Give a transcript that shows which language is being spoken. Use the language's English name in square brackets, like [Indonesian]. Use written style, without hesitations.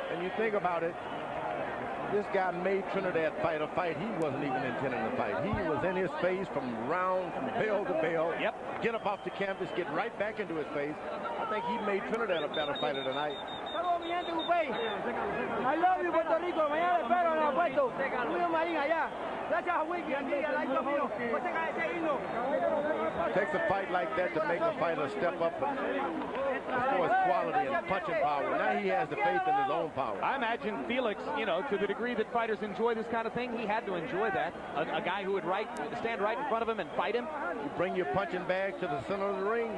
[English] And you think about it, this guy made Trinidad fight a fight he wasn't even intending to fight. He was in his face from bell to bell. Yep. Get up off the canvas, get right back into his face. I think he made Trinidad a better fighter tonight. I love you, Puerto Rico. [Spanish] Mañana espero en el puesto. Julio Marín allá. Gracias a Wiki aquí, al lado mío. [English] It takes a fight like that to make a fighter step up for his quality and punching power. Now he has the faith in his own power. I imagine Felix, you know, to the degree that fighters enjoy this kind of thing, he had to enjoy that. A guy who would stand right in front of him and fight him. You bring your punching bag to the center of the ring.